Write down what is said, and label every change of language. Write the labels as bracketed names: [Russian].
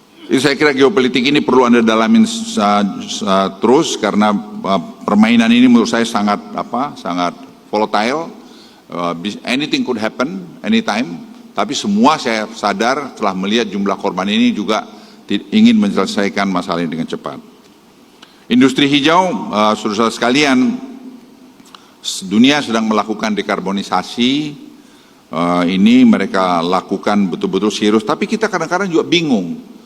[Indonesian] Jadi saya kira geopolitik ini perlu Anda dalamin terus, karena permainan ini menurut saya sangat volatile. [English] Anything could happen anytime. [Indonesian] Tapi semua saya sadar setelah melihat jumlah korban ini juga ingin menyelesaikan masalah ini dengan cepat. Industri hijau, saudara-saudara sekalian, dunia sedang melakukan dekarbonisasi. Ini mereka lakukan betul-betul serius, tapi kita kadang-kadang juga bingung.